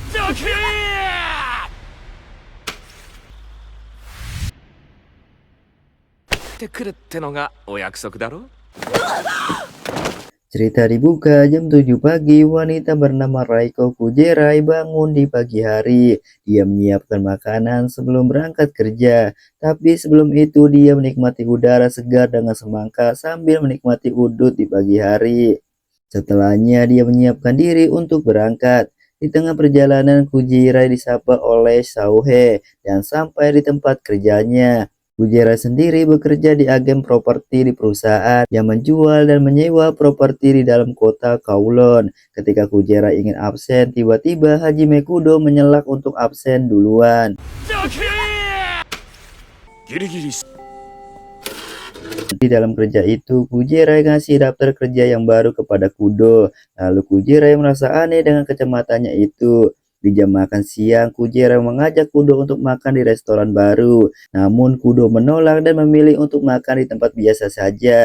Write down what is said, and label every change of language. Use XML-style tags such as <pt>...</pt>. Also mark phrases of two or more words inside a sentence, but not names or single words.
<ja>ってくるってのがお約束だろ。</ja> <id>Cerita dibuka jam 7 pagi, wanita bernama Raiko Kujerai bangun di pagi hari. Dia menyiapkan makanan sebelum berangkat kerja. Tapi sebelum itu dia menikmati udara segar dengan semangka sambil menikmati udut di pagi hari. Setelahnya dia menyiapkan diri untuk berangkat. Di tengah perjalanan Kujerai disapa oleh Sauhe dan sampai di tempat kerjanya. Kujerai sendiri bekerja di agen properti di perusahaan yang menjual dan menyewa properti di dalam kota Kowloon. Ketika Kujerai ingin absen, tiba-tiba Hajime Kudo menyelak untuk absen duluan.</id> <ja>ギリギリ</ja> <id>Di dalam kerja itu, Kujerai ngasih daftar kerja yang baru kepada Kudo. Lalu Kujerai merasa aneh dengan kacamatannya itu. Di jam makan siang, Kujerai mengajak Kudo untuk makan di restoran baru. Namun Kudo menolak dan memilih untuk makan di tempat biasa saja.</id>